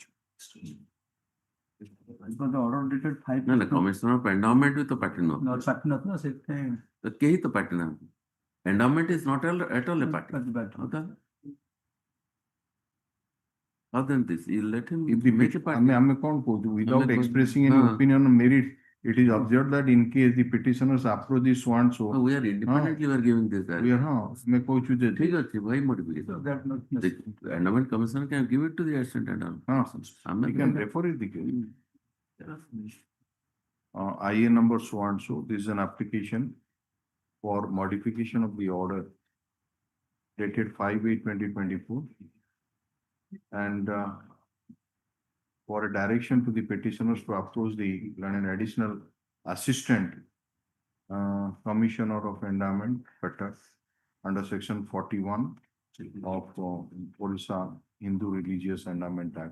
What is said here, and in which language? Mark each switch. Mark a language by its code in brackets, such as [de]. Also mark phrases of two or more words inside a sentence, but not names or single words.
[en] Because the order dated 5. No, no, commissioner of endowment with the party no. No, party not, no, second. The key to party na. Endowment is not at all a party. Okay. Other than this, you let him If the make a party. [or] ଆମେ କ'ଣ କହୁଛୁ without ଆମେ [en] expressing any [or] ହଁ। [en] opinion on merit, it is observed that in case the petitioners approach this so and so, No, we are independently we are giving this. we are [or] ଆମେ କହୁଛୁ ଯେ ठीक ଅଛି, [en] why modify? So that not The endowment commissioner can give it to the assistant endowment. [or] ହଁ, [en] I'm we not can doing that. refer it the case. IA number so and so, this is an application for modification of the order dated 5/8/2024 and for a direction to the petitioners to approach an additional assistant commissioner of endowment better under section 41 of Orissa Hindu Religious Endowment Act.